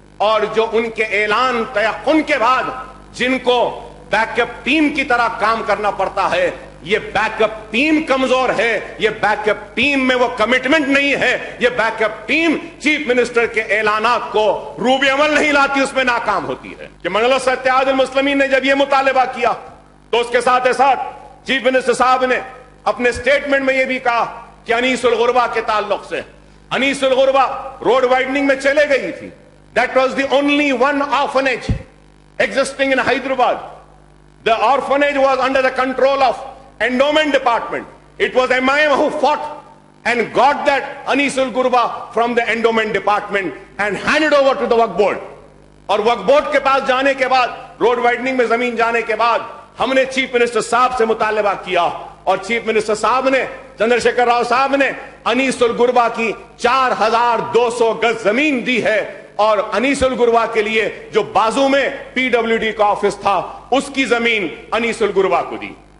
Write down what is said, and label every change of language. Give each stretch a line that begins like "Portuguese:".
Urdu: اور جو ان کے اعلان تیقن کے بعد جن کو بیک اپ ٹیم کی طرح کام کرنا پڑتا ہے، یہ بیک اپ ٹیم کمزور ہے، یہ بیک اپ ٹیم میں وہ کمٹمنٹ نہیں ہے، یہ back up team chief minister کے اعلانات کو روب عمل نہیں لاتی، اس میں ناکام ہوتی ہے۔ کہ مجلس اتحاد المسلمین نے جب یہ مطالبہ کیا تو اس کے ساتھ چیف منسٹر صاحب نے اپنے سٹیٹمنٹ میں یہ بھی کہا کہ انیس الغربا کے تعلق سے، انیس الغربا روڈ وائڈنگ میں چلے گئی تھی۔
English: That was the only one orphanage existing in Hyderabad. The orphanage was under the control of endowment department. It was MIM who fought and got that Anis al-Ghurba from the endowment department and handed over to the Waqf board.
Urdu: اور وقف board کے پاس جانے کے بعد، road وائڈنگ میں زمین جانے کے بعد، ہم نے چیف منسٹر صاحب سے مطالبہ کیا، اور چیف منسٹر صاحب نے، چندر شیکھر راؤ صاحب نے انیس الغربا کی 4200 گز زمین دی ہے، اور انیس الغربا کے لیے جو بازو میں پی ڈبلیو ڈی کا آفس تھا اس کی زمین انیس الغربا کو دی۔